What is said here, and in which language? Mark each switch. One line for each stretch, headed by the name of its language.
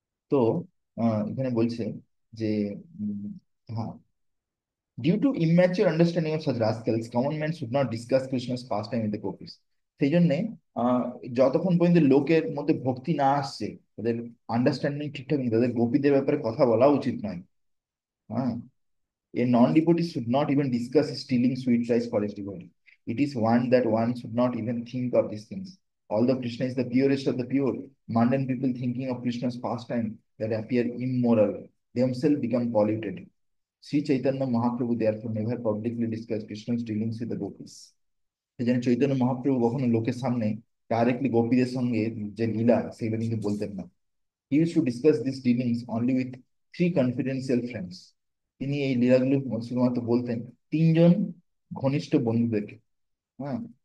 Bangla: তো এখানে বলছে যে উম, হ্যাঁ,
English: Due to immature understanding of such rascals common man should not discuss Krishna's pastime with the gopis.
Bangla: সেই জন্যে আহ, যতক্ষণ পর্যন্ত লোকের মধ্যে ভক্তি না আসছে, তাদের আন্ডারস্ট্যান্ডিং ঠিকঠাক নেই, তাদের গোপীদের ব্যাপারে কথা বলা উচিত নয়। হ্যাঁ।
English: A non-devotee should not even discuss stealing sweet rice for his devotee. It is one that one should not even think of these things. Although Krishna is the purest of the pure, mundane people thinking of Krishna's pastime that appear immoral themselves become polluted. Sri Chaitanya Mahaprabhu therefore never publicly discussed Krishna's dealings with the gopis.
Bangla: সেজন্য চৈতন্য মহাপ্রভু কখনো লোকের সামনে directly গোপীদের সঙ্গে যে লীলা সেগুলো কিন্তু বলতেন না।
English: He used to discuss these dealings only with three confidential friends.
Bangla: তিনি এই লীলাগুলো শুধুমাত্র বলতেন তিনজন ঘনিষ্ঠ বন্ধুদেরকে। হ্যাঁ।